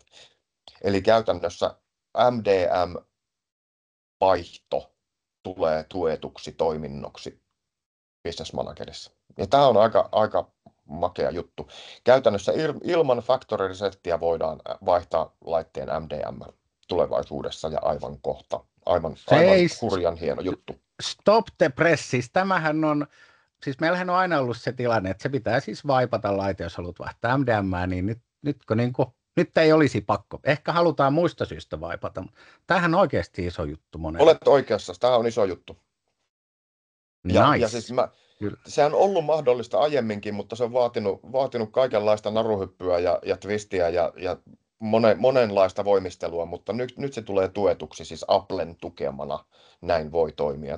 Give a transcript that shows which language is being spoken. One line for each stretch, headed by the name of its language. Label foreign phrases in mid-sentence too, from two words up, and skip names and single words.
Finnish: Eli käytännössä MDM-vaihto tulee tuetuksi toiminnoksi Business Managerissa. Ja tämä on aika makea juttu. Käytännössä ilman
English: factory resettiä
Finnish: voidaan vaihtaa laitteen MDM tulevaisuudessa ja aivan kohta. Aivan hurjan hieno juttu.
English: Stop the press,
Finnish: siis tämähän on, siis meillähän on aina ollut se tilanne, että se pitää siis vaipata laite, jos haluat vaihtaa MDM:ää, niin nyt ei olisi pakko. Ehkä halutaan muista syistä vaipata, mutta tämähän on oikeasti iso juttu monelle. Olet oikeassa, tämä on iso juttu. Ja siis sehän on ollut mahdollista aiemminkin, mutta se on vaatinut kaikenlaista naruhyppyä ja twistiä ja monenlaista voimistelua, mutta nyt se tulee tuetuksi, siis Applen tukemana näin voi toimia.